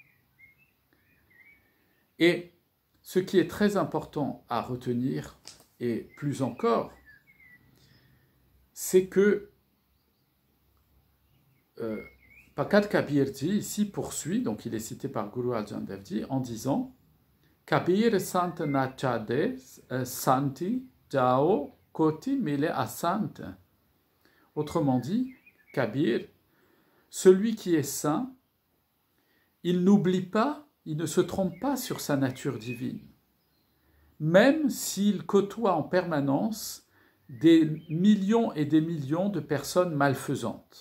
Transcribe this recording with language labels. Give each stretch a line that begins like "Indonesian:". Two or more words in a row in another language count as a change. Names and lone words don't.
French: Et ce qui est très important à retenir, et plus encore, c'est que Bhagat Kabirji ici poursuit, donc il est cité par Guru Arjan Dev Ji, en disant
Punjabi: ਕਬੀਰ ਸੰਤ ਨਛਾਡੇ ਸੰਤੀ ਜਉ ਕੋਟਿ ਮਿਲੇ ਅਸੰਤ.
French: Autrement dit, Kabir, celui qui est saint, il n'oublie pas, il ne se trompe pas sur sa nature divine, même s'il côtoie en permanence des millions et des millions de personnes malfaisantes.